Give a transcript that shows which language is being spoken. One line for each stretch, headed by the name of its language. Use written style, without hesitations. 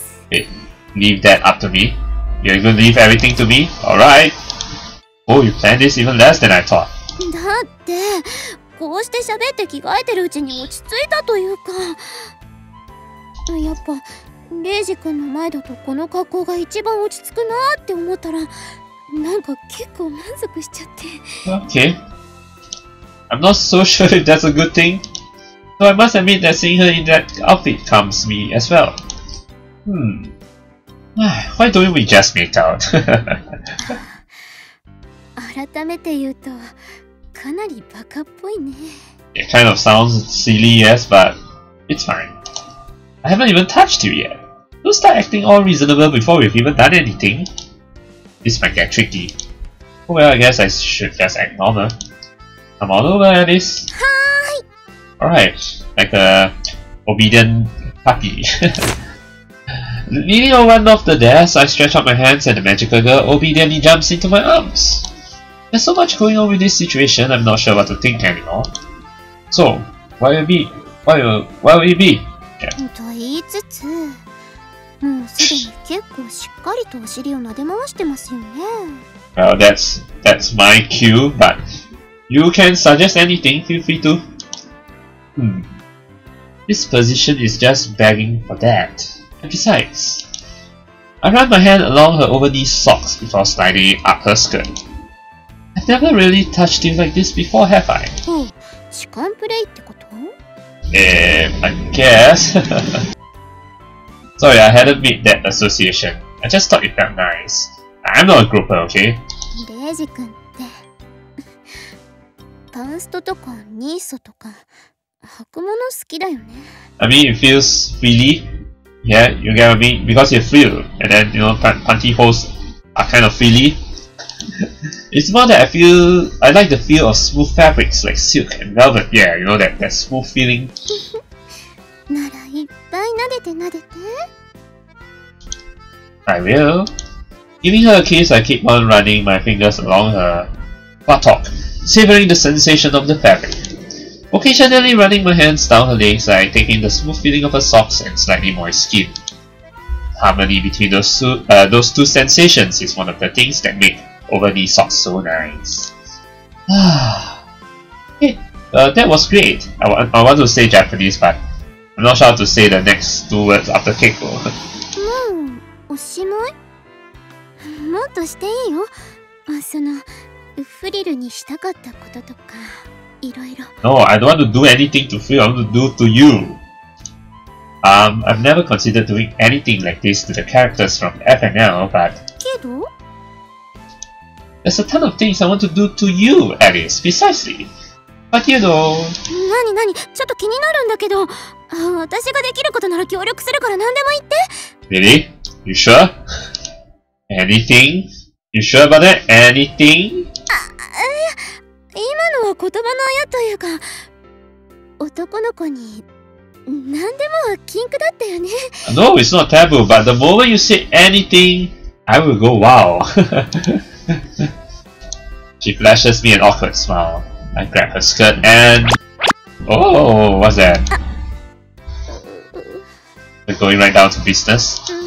English: Wait, leave that up to me? You're gonna leave everything to me? Alright. Oh, you planned this even less than I thought.
Japanese: だってこうして喋って着替えてるうちに落ち着いたというか、やっぱレイジ君の前だとこの格好が一番落ち着くなって思ったらなんか結構満足しちゃって。
English: Okay. I'm not so sure if that's a good thing. So I must admit that seeing her in that outfit calms me as well. Why don't we just make out?
Japanese: 改めて言うとかなりバカっぽいね。
English: It kind of sounds silly, yes, but it's fine. I haven't even touched you yet. Don't start acting all reasonable before we've even done anything. This might get tricky. Oh well, I guess I should just act normal. Come on over, Alice. Hi. Alright, like a obedient puppy. Leaning on one of the desks, I stretch out my hands and the magical girl obediently jumps into my arms. There's so much going on with this situation, I'm not sure what to think anymore. So, why will it be? Why will it be? Yeah.
Japanese: と言いつつ、もうすでに結構しっかりとお尻を撫で回してますよね。
English: Well, that's my cue, but you can suggest anything, feel free to. This position is just begging for that. And besides, I run my hand along her over-knee socks before sliding it up her skirt. I've never really touched you like this before, have I?
Japanese: 痴漢プレイってこと？
English: I guess. Sorry, I hadn't made that association. I just thought it felt nice. I'm not a grouper, okay?
Japanese: レイジ君ってパンストとかニーソとか履くもの好きだよね。
English: I mean, it feels freely. Yeah, you get what I mean? Because you feel, and then, you know, pantyhose are kind of freely. It's more that I like the feel of smooth fabrics like silk and velvet. Yeah, you know, that smooth feeling.
Japanese: ならいっぱい撫でて撫でて。
English: I will. Giving her a kiss, I keep on running my fingers along her buttock, savoring the sensation of the fabric. Occasionally running my hands down her legs, I take in the smooth feeling of her socks and slightly moist skin. Harmony between those two sensations is one of the things that make over-knee socks so nice. Hey, that was great. I want to say Japanese, but I'm not sure how to say the next two words after keiko.
Japanese: もうおしまい？もっとしていいよ。そのフリルにしたかったこととかいろいろ。
English: No, I don't want to do anything to Phil. I want to do to you. I've never considered doing anything like this to the characters from FNL, but
Japanese: けど
English: there's a ton of things I want to do to you, Alice. Precisely. But you know.
Japanese: なにちょっと気になるんだけど、私ができることなら協力するから何でも言って。
English: Really? You sure? Anything? You sure about that? Anything?
Japanese: 今のは言葉のあやというか、男の子に何でも禁句だったよね。
English: No, it's not taboo, but the moment you say anything, I will go wow. She flashes me an awkward smile. I grab her skirt and... Oh, what's that? We're going right down to business.